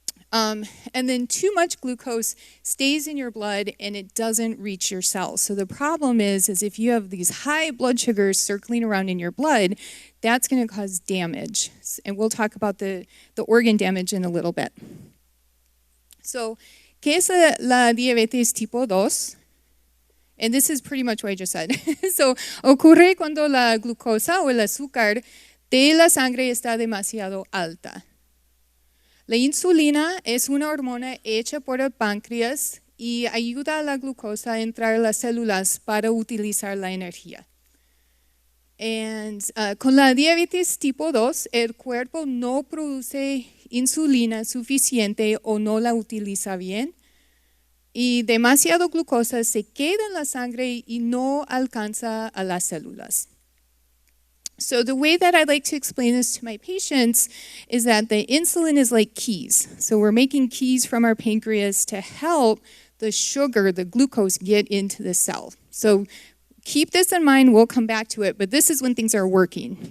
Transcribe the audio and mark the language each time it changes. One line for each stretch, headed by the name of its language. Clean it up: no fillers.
English: And then too much glucose stays in your blood and it doesn't reach your cells. So the problem is if you have these high blood sugars circling around in your blood, that's going to cause damage. And we'll talk about the organ damage in a little bit.
Spanish: So, ¿qué es la diabetes tipo 2?
English: And this is pretty much what I just said.
Spanish: So, ocurre cuando la glucosa o el azúcar de la sangre está demasiado alta. La insulina es una hormona hecha por el páncreas y ayuda a la glucosa a entrar a las células para utilizar la energía. Con la diabetes tipo 2, el cuerpo no produce insulina suficiente o no la utiliza bien. Y demasiado glucosa se queda en la sangre y no alcanza a las células.
English: So the way that I like to explain this to my patients is that the insulin is like keys. So we're making keys from our pancreas to help the sugar, the glucose, get into the cell. So keep this in mind, we'll come back to it, but this is when things are working.